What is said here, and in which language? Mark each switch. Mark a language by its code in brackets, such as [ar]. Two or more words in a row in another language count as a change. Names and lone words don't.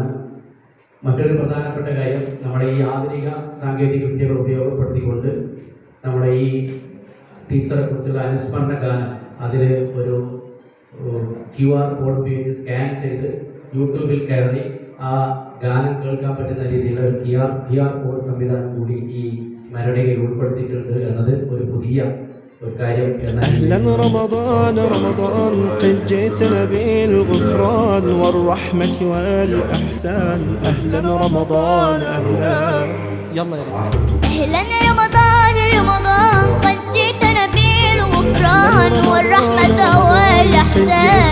[ml] മറ്റൊരു പ്രധാനപ്പെട്ട കാര്യം, നമ്മുടെ ഈ ആധുനിക സാങ്കേതിക വിദ്യകൾ ഉപയോഗപ്പെടുത്തിക്കൊണ്ട് നമ്മുടെ ഈ ടീച്ചറെ കുറിച്ചുള്ള അനുസ്മരണ ഗാനം അതിൽ ഒരു [en] QR code [ml] ഉപയോഗിച്ച് സ്കാൻ ചെയ്ത് യൂട്യൂബിൽ കയറി ആ ഗാനം കേൾക്കാൻ പറ്റുന്ന രീതിയിലുള്ള ഒരു [en] QR code [ml] സംവിധാനം കൂടി ഈ സ്മരണയിൽ ഉൾപ്പെടുത്തിയിട്ടുണ്ട് എന്നത് ഒരു പുതിയ ഒരു കാര്യം. [ar] أهلا رمضان رمضان قد جئتنا بالغفران والرحمة والإحسان. أهلا رمضان أهلا يلا يا ريت. أهلا رمضان رمضان قد جئتنا بالغفران والرحمة والإحسان.